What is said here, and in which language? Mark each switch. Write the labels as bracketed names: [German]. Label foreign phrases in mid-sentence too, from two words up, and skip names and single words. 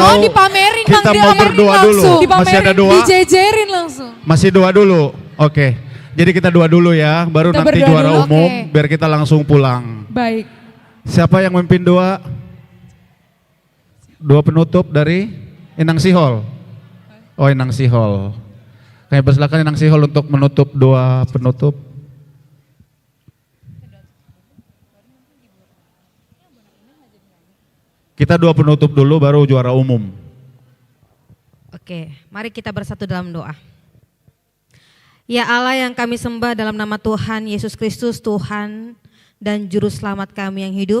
[Indonesian] semua dipamerin Bang, kita mau berdoa dulu? Masih ada doa? Dijejerin langsung. Masih doa dulu. Oke. Jadi kita doa dulu ya, baru Kita nanti berdoa juara dulu, umum oke. biar kita langsung pulang. Baik. Siapa yang memimpin doa? Doa penutup dari Inang Sihol. Oh, Inang Sihol. Kami persilakan Inang Sihol untuk menutup doa penutup. Kita doa penutup dulu baru juara umum. Oke, mari kita bersatu dalam doa. Ya Allah yang kami sembah dalam nama Tuhan Yesus Kristus, Tuhan dan Juru Selamat kami yang hidup.